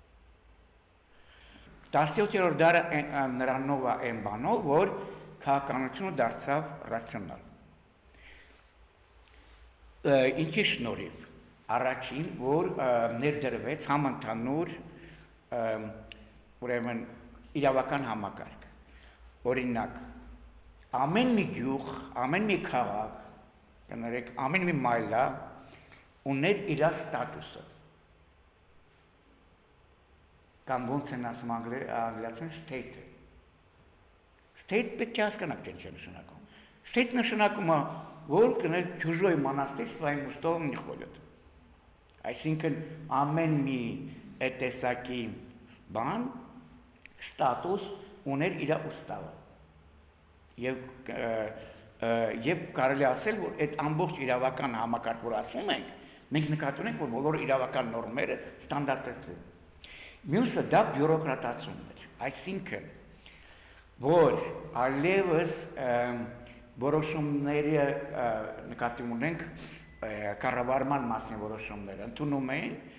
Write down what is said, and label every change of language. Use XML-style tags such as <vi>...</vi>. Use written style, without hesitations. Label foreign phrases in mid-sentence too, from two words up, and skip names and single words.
<hy>17-րդ դարը նրանով այն բանով, որ քաղաքականությունը դարձավ ռացիոնալ։ Ինչի շնորհիվ առաջին, որ ներդրվեց համընդհանուր ուրեմն իրավական համակարգ։ Օրինակ, ամեն մի գյուղ, ամեն մի քաղաք, կներեք, ամեն մի մայլա ուներ իր ստատուսը։ Կամ ոնց են ասում անգլիացիներեն state-ը։ State պետք է հասկանաք թե ինչ է նշանակում։ State նշանակում է, որ կներ</hy> <ru>чужой монастырь своим уставом не ходит։</ru> <hy>Այսինքն ամեն մի տեսակի բան ստատուս ուներ իր ուստավը։ Եվ կարելի ասել, որ այդ ամբողջ իրավական համակարգ, որ ասում ենք, մենք նկատի ունենք, որ բոլոր իրավական նորմերը ստանդարտизированы։ Մյուսը դա բյուրոկրատացումն էր, այսինքն, որ այլևս որոշումները նկատի ունենք կառավարման մասին որոշումները ընդունում էին</hy>